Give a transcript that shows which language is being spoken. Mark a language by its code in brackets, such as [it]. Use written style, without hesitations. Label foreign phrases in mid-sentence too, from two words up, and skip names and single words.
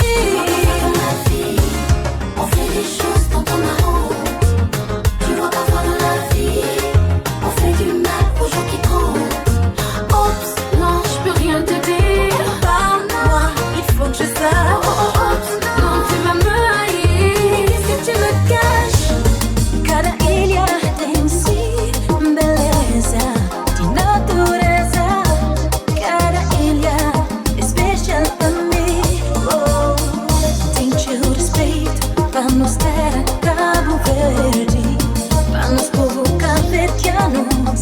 [fr] Dans la vie, on fait des choses dont on a honte. Tu vois, parfois dans la vie, on fait du mal aux gens qui comptent. Oups, non, je peux rien te dire. Parle-moi, il faut que je sache. Oups, non, tu vas me haïr. Qu'est-ce que tu me caches? [kea] Cada ilha tem si beleza de natureza. [pt] Cada ilha é especial para mim. [kea] Oh, tenho respeito para nos ter Cabo Verde, para nos povo cabo-verdianos.